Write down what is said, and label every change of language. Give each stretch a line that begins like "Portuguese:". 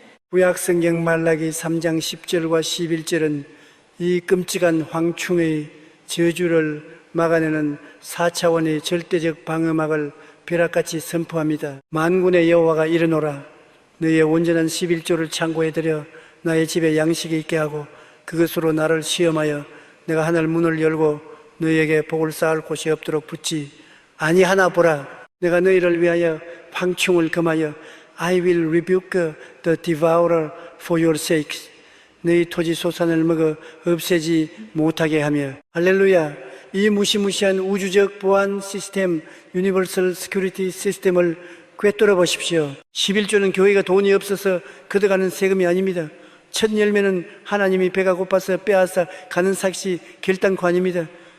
Korean: 구약 성경 말라기 3장 10절과 11절은 이 끔찍한 황충의 저주를 막아내는 4차원의 절대적 방어막을 벼락같이 선포합니다. 만군의 여호와가 이르노라. 너희의 온전한 11조를 창고에 들여 나의 집에 양식이 있게 하고 그것으로 나를 시험하여 내가 하늘 문을 열고 너희에게 복을 쌓을 곳이 없도록 붙지 아니하나 보라. 내가 너희를 위하여 황충을 금하여
English: I will rebuke the devourer for your sakes.
Korean: 너희 토지 소산을 먹어 없애지 못하게 하며. 할렐루야. 이 무시무시한 우주적 보안 시스템, 유니버설 시큐리티 시스템을 꿰뚫어 보십시오. 11조는 교회가 돈이 없어서 걷어가는 세금이 아닙니다. 첫 열매는 하나님이 배가 고파서 빼앗아 가는 삭시 결단권입니다.